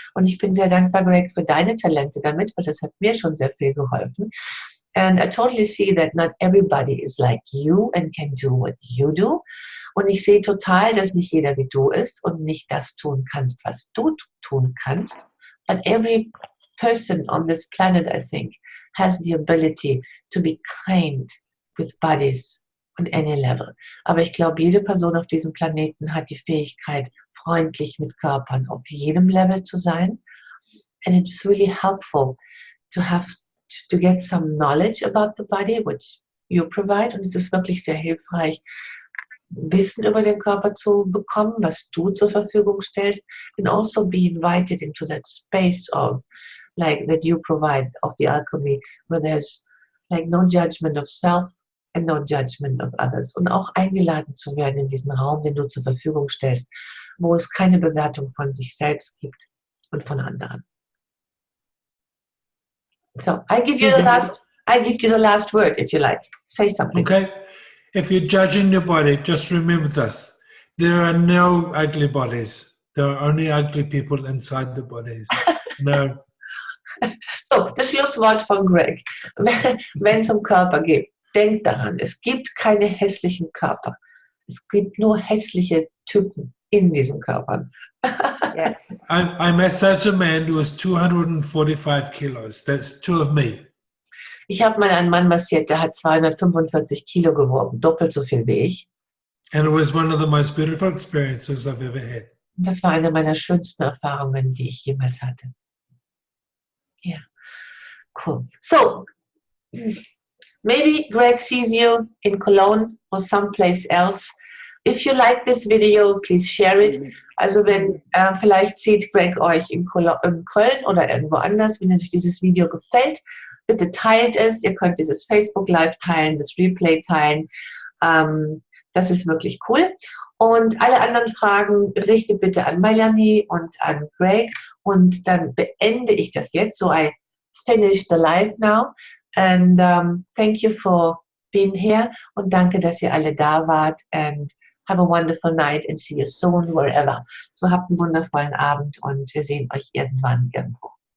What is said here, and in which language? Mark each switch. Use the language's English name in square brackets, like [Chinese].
[German] Und ich bin sehr dankbar, Greg, für deine Talente damit, weil das hat mir schon sehr viel geholfen. [English] And I totally see that not everybody is like you and can do what you do. [German] Und ich sehe total, dass nicht jeder wie du ist und nicht das tun kannst, was du tun kannst. [English] But every person on this planet, I think, has the ability to be kind with bodies on any level. [German] Aber ich glaube, jede Person auf diesem Planeten hat die Fähigkeit, freundlich mit Körpern auf jedem Level zu sein. [English] And it's really helpful to get some knowledge about the body, which you provide. [German] Und es ist wirklich sehr hilfreich, Wissen über den Körper zu bekommen, was du zur Verfügung stellst. [English] And also be invited into that space of, like, that you provide of the alchemy, where there's like no judgment of self and no judgment of others. [German] Und auch eingeladen zu werden in diesen Raum, den du zur Verfügung stellst, wo es keine Bewertung von sich selbst gibt und von anderen. [English] So, I give you the last word if you like. Say something. Okay. If you're judging your body, just remember this. There are no ugly bodies. There are only ugly people inside the bodies. No. [German] So, das Schlusswort von Greg. Wenn es um Körper geht, denkt daran, es gibt keine hässlichen Körper. Es gibt nur hässliche Typen in diesen Körpern. [English] Yes. I massaged a man who was 245 kilos. That's two of me. [German] Ich habe mal einen Mann massiert, der hat 245 Kilo gewogen, doppelt so viel wie ich. [English] And it was one of the most beautiful experiences I've ever had. [German] Das war eine meiner schönsten Erfahrungen, die ich jemals hatte. [English] Yeah, cool. So, maybe Greg sees you in Cologne or someplace else. If you like this video, please share it. [German] Also wenn vielleicht sieht Greg euch in Köln oder irgendwo anders, wenn euch dieses Video gefällt, bitte teilt es. Ihr könnt dieses Facebook Live teilen, das Replay teilen. Das ist wirklich cool. Und alle anderen Fragen richte bitte an Melanie und an Greg. Und dann beende ich das jetzt. [English] So I finish the live now. And thank you for being here. [German] Und danke, dass ihr alle da wart. [English] And have a wonderful night and see you soon wherever. [German] So habt einen wundervollen Abend und wir sehen euch irgendwann irgendwo.